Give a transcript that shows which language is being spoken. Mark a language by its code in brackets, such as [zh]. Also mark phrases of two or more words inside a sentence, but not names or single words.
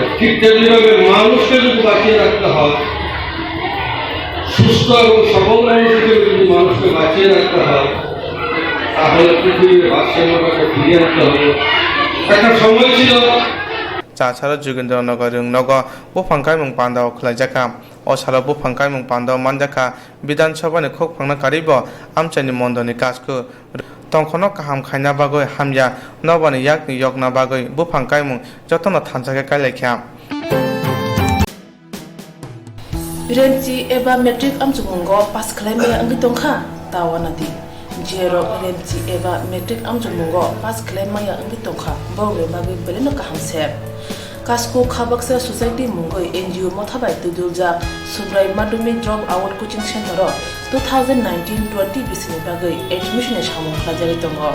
[bn] ঠিক তেমনিভাবে মানুষকে যদি বাঁচিয়ে রাখতে হয়, সুস্থ এবং সবল মানুষ হিসেবে যদি মানুষকে বাঁচিয়ে রাখতে হয়, তাহলে পৃথিবীর ভারসাম্যটাকে ফিরিয়ে আনতে হবে। একটা সময় ছিল [brx] चाछारा युगेन्द्र नगर नग बुफां काइमुं पान्दाओ खलाइजाका ओ सारा बुफां काइमुं पान्दाओ मानजाका बिधानसभानि खोक फांना कारिब आमचानि मन्दनि काजखौ तंखनो काहाम खायना बागै हामया नबानि याकनि यगना बागै बुफां काइमुं जतनो थानसाके कायलायख्या रेमची एबा मेट्रिक आमजुमुंगो पास खालामनाया अंगि दंखा दावानादि जेरो रेमची एबा मेट्रिक आमजुमुंगो पास खालामनाया अंगि दंखा बावले बागै बेलेनो काहामसे कास्को खाबक्सा सोसाइटी मुंगै एनजीओ मथाबाय तुदुलजा सुब्राय माध्यमिक [en] drop out coaching centre [brx] 2019-20 बिसिनि बागै एडमिशन सामु खालामजारि दङ